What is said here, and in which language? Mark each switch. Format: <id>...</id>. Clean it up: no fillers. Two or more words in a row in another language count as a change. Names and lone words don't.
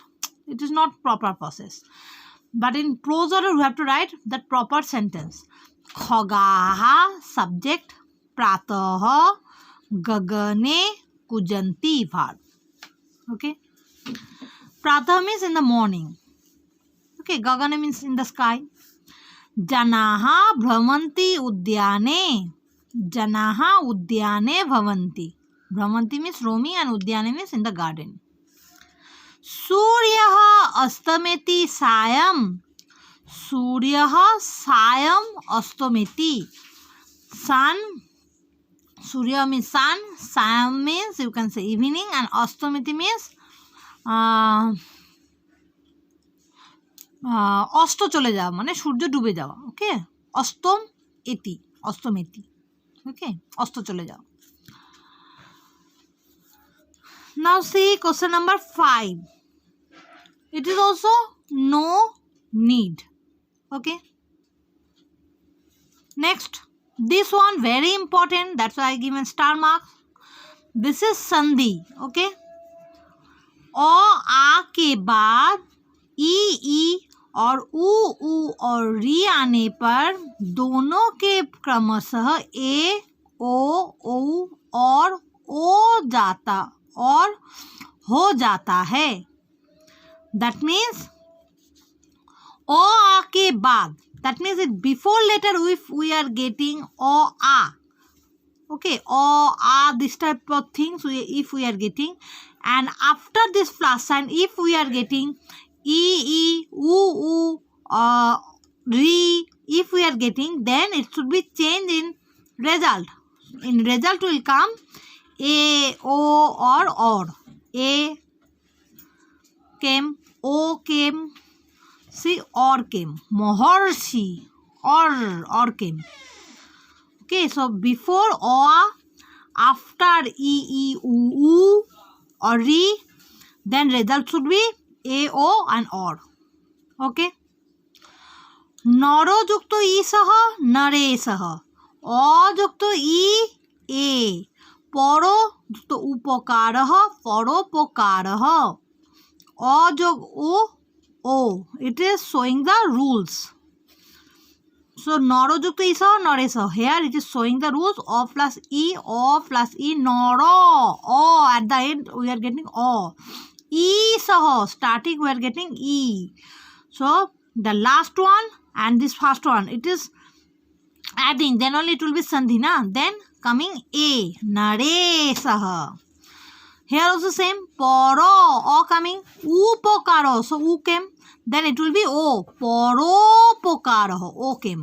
<en>It is not proper process, but in prose order we have to write that proper sentence.</en> <sa>Khagaha subject, प्रातः गगने कूजन्ति verb.</sa> <en>Okay, pratah means in the morning. Okay, gagane means in the sky.</en> <sa>जनाः भ्रमन्ति उद्याने. जनाः उद्याने भवन्ति.</sa> <en>Bhramanti means roaming and udyane means in the garden.</en> <sa>सूर्यः अस्तमेति सायम्. सूर्यः सायम् अस्तमेति.</sa> <en>Sun, Surya means sun, sayam means you can say evening, and astameti means</en> <bn>অস্ত চলে যাওয়া, মানে সূর্য ডুবে যাওয়া। ওকে, অস্তম এতি, অস্তমেতি। ওকে, অস্ত চলে যাওয়া।</bn> <en>Now see question number 5. It is also no need. Okay. Next, this one very important. That's why I given star mark. This is sandhi. Okay.</en> <hi>O a के बाद ई और ऊ और री आने पर दोनों के क्रमशः ए ओ और ओ जाता और हो जाता है.</hi> <en>That means o a</en> <hi>के बाद,</hi> <en>that means it before letter if we are getting o a. Okay, o a, this type of things if we are getting, and after this plus sign if we are getting e u re, if we are getting, then it should be changed in result. In result will come a o or a came, o came, see or came, Maharshi or came. Okay, so before o, after e u or re, then result should be a o and or.</en> <bn>Okay, naro যুক্ত ই সহ নরে সহ, অযুক্ত ই এ, পর যুক্ত উপকারঃ পরোপকারঃ, অযোগ ও.</bn> <en>It is showing the rules. So noro</en> <bn>যুক্ত ই সহ নরে সহ,</bn> <en>here it is showing the rules. O plus e noro, o at the end we are getting o. E saho starting we are getting e. So the last one and this first one, it is adding, then only it will be sandhi na. Then coming a, nare saha. Here also same, poro, o coming, upokaro, so u came, then it will be o, poropokaro, o came.</en>